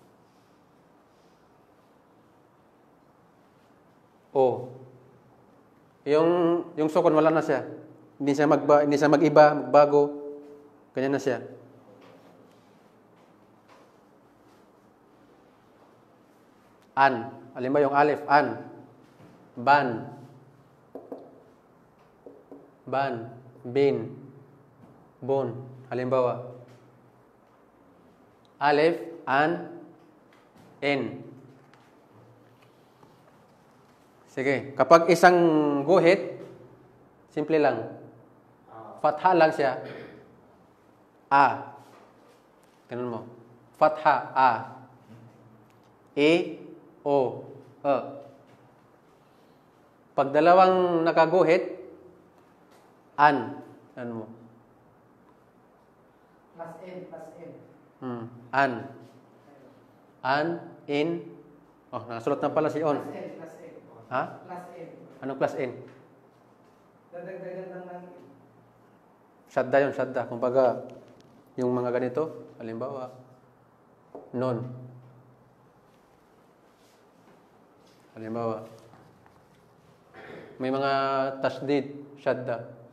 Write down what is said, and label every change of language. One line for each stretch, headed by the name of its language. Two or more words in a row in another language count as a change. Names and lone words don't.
Filipino: O. Yung sukun wala na siya. Hindi siya mag-iba, magbago. Ganyan na siya. An. Alin ba yung alif? An. Ban. Ban. Bin. Bon. Halimbawa. Alif, an, in. Sige. Kapag isang guhit, simple lang. Fatha lang siya. A. Ganun mo. Fatha, A. E, O, E. Pag dalawang nakaguhit, an. Ano mo?
English: Plus N. An. An, in.
Filipino: Oh, nasulat na pala si on.
English: Plus N. Ha? Plus N.
Filipino: Anong plus in? Dadagdagan lang ng Shadda yun, shadda. Kumbaga, yung mga ganito, halimbawa, non. Halimbawa, may mga tasdid, shadda.